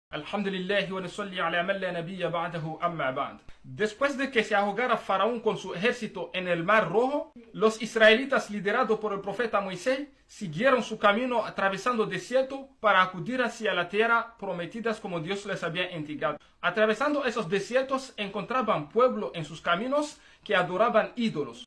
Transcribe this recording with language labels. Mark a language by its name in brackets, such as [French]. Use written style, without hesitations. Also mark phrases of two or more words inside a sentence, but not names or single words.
[Arabic] الحمد لله ونصلي على من لا نبي بعده أما بعد. [Spanish] Después de que se ahogara Faraón con su ejército en el Mar Rojo, los israelitas liderados por el profeta Moisés siguieron su camino atravesando el desierto para acudir hacia la tierra prometida como Dios les había indicado. Atravesando esos desiertos encontraban pueblo en sus caminos que adoraban ídolos.